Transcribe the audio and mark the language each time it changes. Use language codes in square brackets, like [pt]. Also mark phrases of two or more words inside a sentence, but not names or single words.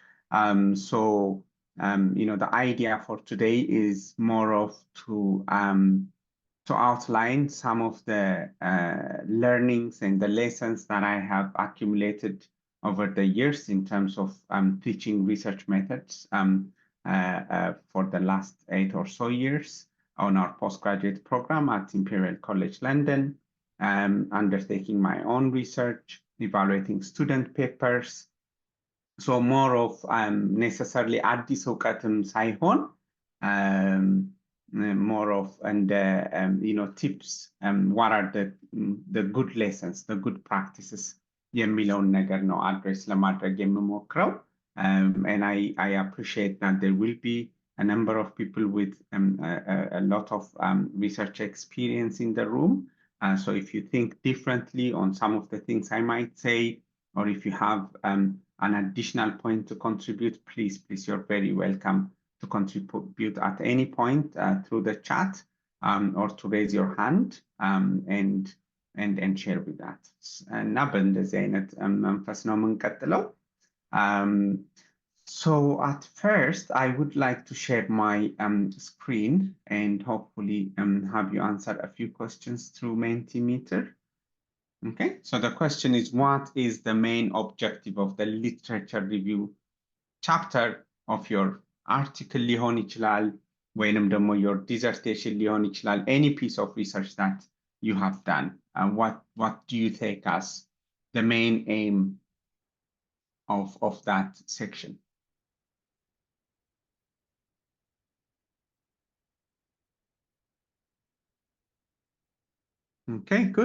[en] The idea for today is more of to outline some of the learnings and the lessons that I have accumulated over the years in terms of teaching research methods for the last 8 or so years on our postgraduate program at Imperial College London. Undertaking my own research, evaluating student papers. So more of necessarily [am] አዲስ እውቀትም ሳይሆን [en] more of tips, what are the good lessons, the good practices [am] የሚለውን ነገር ነው አድሬስ ለማድረግ የምሞክረው. [en] And I appreciate that there will be a number of people with a lot of research experience in the room. So if you think differently on some of the things I might say, or if you have an additional point to contribute, please, you're very welcome to contribute at any point through the chat or to raise your hand and share with that. [am] እና በእንደዚህ አይነት መንፈስ ነው የምንቀጥለው. [en] So at first, I would like to share my screen and hopefully have you answer a few questions through Mentimeter. Okay, so the question is, what is the main objective of the literature review chapter of your article [am] ሊሆን ይችላል ወይንም ደግሞ [en] your dissertation [am] ሊሆን ይችላል, [en] any piece of research that you have done, and what do you take as the main aim of that section? Okay, good.